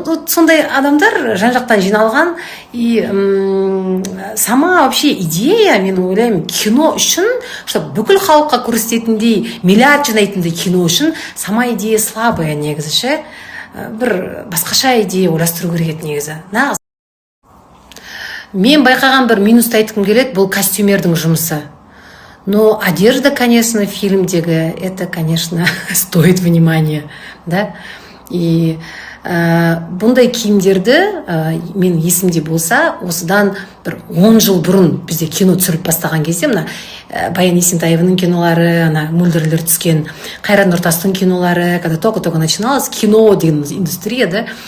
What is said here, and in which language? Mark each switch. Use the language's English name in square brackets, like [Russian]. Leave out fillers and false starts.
[Kazakh] Сондай адамдар жан-жақтан жиналған, [Russian] и сама вообще идея, [Kazakh] мен ойлаймын, кино үшін, чтобы бүкіл халыққа көрсететіндей, миллиард жинайтындай кино үшін, [Russian] сама идея слабая [Kazakh] негізі. Бір басқаша идея ойластыру керек еді негізі. Мен байқаған бір минусты айтқым келеді, бұл костюмердің жұмысы. [Russian] Но одежда, конечно, фильмдегі, это, конечно, стоит внимания, да? [Kazakh] И бұндай киімдерді, мен есімде болса, осыдан бір 10 жыл бұрын бізде кино түсіріп бастаған кезде, Баян Есентаеваның кинолары, Мөлдірлер түскен, Қайрат Нұртастың кинолары, [Russian] когда только начиналось кино [Kazakh] деген индустрия, да?